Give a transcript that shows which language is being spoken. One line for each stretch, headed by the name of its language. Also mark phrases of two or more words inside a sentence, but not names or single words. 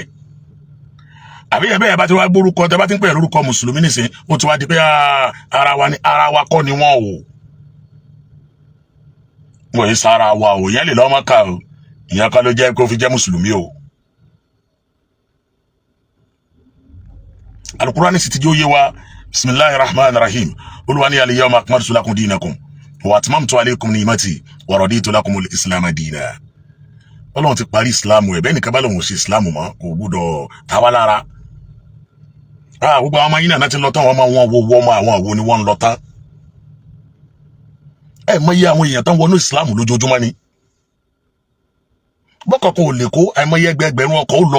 Yoruba: àbí ẹ̀bẹ́ ẹ̀ bá ti wá gbórúkọ tẹ́ bá ti ń pè lórúkọ mùsùlùmí nìsín ó ti wá di pé ara wa kọ́ ni wọ́n o. wọ́n yìí sára wa o ìyẹn lè lọ́mọ ká o ìyẹn kan ló jẹ́ kó fi jẹ́ mùsùlùmí o. alukurani sì ti jó yé wa
Arabic: بسم الله الرحمن الرحيم
Yoruba: olúwa ní
Arabic: اليوم أكملت لكم دينكم وأتممت عليكم نعمتي ورضيت لكم الإسلام دينا.
Yoruba: ọlọ́run ti parí ìsìláàmù ẹ̀ bẹ́ẹ̀ nìkan bá lòun ò ṣe ìsìláàmù mọ́ kò gbúdọ̀ táwa lára. gbogbo àwọn ọmọ yín náà ti lọ tán àwọn ọmọ wọn wo ọmọ àwọn àwo ni wọ́n ń lọ tán. ẹ mọ iye àwọn èèyàn tán wọnú ìsìláàmù lójoojúmọ́ ni. bọ́kọ̀kan ò lè kó àìmọye ẹgbẹ̀rún ọkọ̀ ó lọ.